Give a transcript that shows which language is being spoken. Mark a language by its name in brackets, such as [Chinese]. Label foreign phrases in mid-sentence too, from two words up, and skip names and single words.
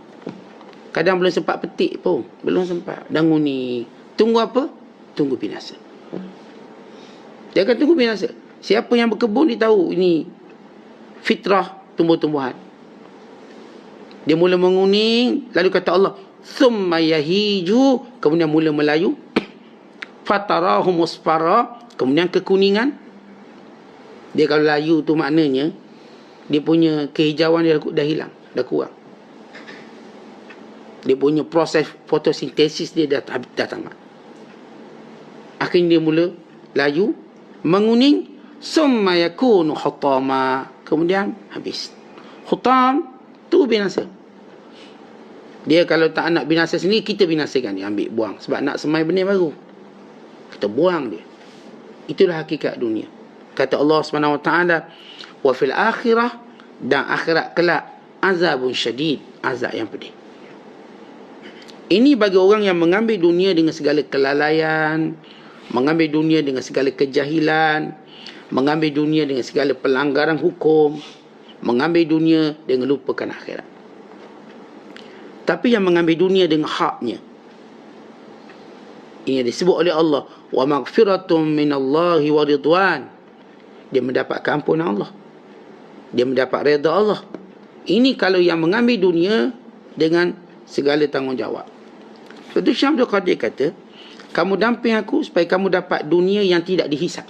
[Malay] Kadang belum sempat petik pun, belum sempat, dah nguning. Tunggu apa? Tunggu binasa. Dia akan tunggu binasa. Siapa yang berkebun, dia tahu ini fitrah tumbuh-tumbuhan. Dia mula menguning, lalu kata Allah, [Arabic] ثم يهيج, [Malay] kemudian mula melayu. [Arabic] فتراه مصفرا, [Malay] kemudian kekuningan. Dia kalau layu tu maknanya dia punya kehijauan dia dah hilang, dah kurang. Dia punya proses fotosintesis dia dah tamat. Akhirnya dia mula layu, [Arabic] menguning, ثم يكون حطاما, [Malay] kemudian habis. Hutam tu binasa. Dia kalau tak nak binasa sendiri, kita binasakan dia, ambil buang. Sebab nak semai benih baru, kita buang dia. Itulah hakikat dunia. Kata Allah SWT, [Arabic] وفي الآخرة, [Malay] dan akhirat kelak, [Arabic] عذاب شديد, [Malay] azab yang pedih. Ini bagi orang yang mengambil dunia dengan segala kelalaian, mengambil dunia dengan segala kejahilan, mengambil dunia dengan segala pelanggaran hukum, mengambil dunia dengan lupakan akhirat. Tapi yang mengambil dunia dengan haknya, ini disebut oleh Allah, [Arabic] ومغفرة من الله ورضوان. [Malay] Dia mendapat keampunan Allah, dia mendapat redha Allah. Ini kalau yang mengambil dunia dengan segala tanggungjawab. Suatu Syekh Abdul Qadir kata, kamu damping aku supaya kamu dapat dunia yang tidak dihisap.